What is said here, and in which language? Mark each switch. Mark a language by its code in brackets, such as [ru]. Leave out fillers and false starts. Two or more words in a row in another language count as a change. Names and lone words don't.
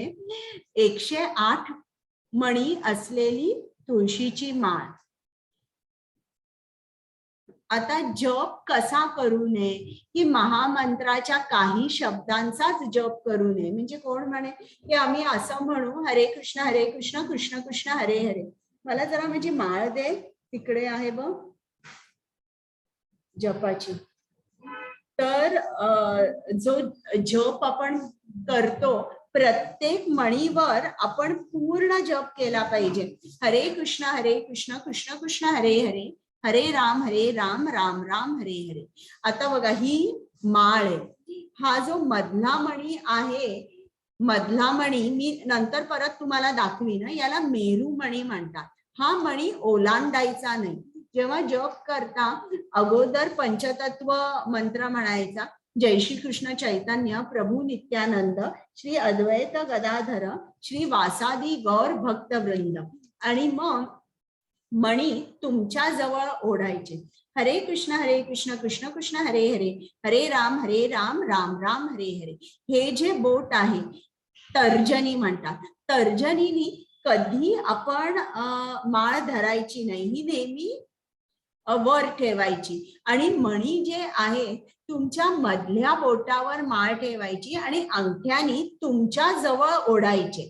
[mr] 108 मणी असलेली तुळशीची माळ. आता जप कसा करू नये, की महामंत्राच्या काही शब्दांचाच जप करू नये. म्हणजे कोण म्हणे की आम्ही असं म्हणू, [sa] हरे कृष्ण कृष्ण कृष्ण हरे हरे. [mr] मला जरा माझी माळ दे, तिकडे आहे बघ जपाची. तर जो जप आपण करतो प्रत्येक मणीवर आपण पूर्ण जप केला पाहिजे. [sa] हरे कृष्ण कृष्ण कृष्ण हरे हरे, हरे राम राम राम हरे हरे. [mr] आता बघा ही माळ आहे. हा जो मधला मणी आहे, मधला मणी मी नंतर परत तुम्हाला दाखवीन, याला मेरू मणी म्हणतात. हा मणी ओलांडायचा नाही. जेव्हा जप करता अगोदर पंचतत्व मंत्र म्हणायचा, [sa] जय श्री कृष्ण चैतन्य प्रभू नित्यानंद, श्री अद्वैत गदाधर, श्री वासादी गौर भक्तवृंद. [mr] आणि मग मणी तुमच्या जवळ ओढायचे. [sa] हरे कृष्ण कृष्ण कृष्ण हरे हरे, हरे राम राम राम हरे हरे. [mr] हे जे बोट आहे तर्जनी म्हणतात. तर्जनीनी कधी आपण माळ धरायची नाही, ही नेहमी वर ठेवायची. आणि मणी जे आहे तुमच्या मधल्या बोटावर माळ ठेवायची आणि अंगठ्यानी तुमच्या जवळ ओढायचे.